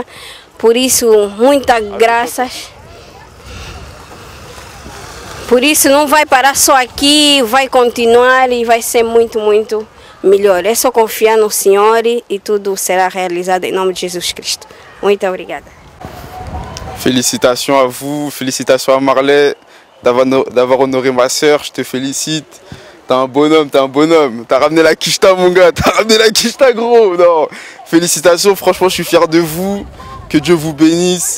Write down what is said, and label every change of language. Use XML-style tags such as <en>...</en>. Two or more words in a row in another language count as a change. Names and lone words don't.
<pt>Por isso, muitas graças. Por isso não vai parar só aqui, vai continuar e vai ser muito, muito melhor. É só confiar no Senhor e tudo será realizado em nome de Jesus Cristo. Muito obrigada.</pt> <fr>Félicitations à vous, félicitations à Marley. d'avoir honoré ma soeur. Je te félicite. T'es un bonhomme, t'es un bonhomme. T'as ramené la quicheta, mon gars. T'as ramené la quicheta, gros. Non. Félicitations, franchement, je suis fier de vous. Que Dieu vous bénisse.</fr>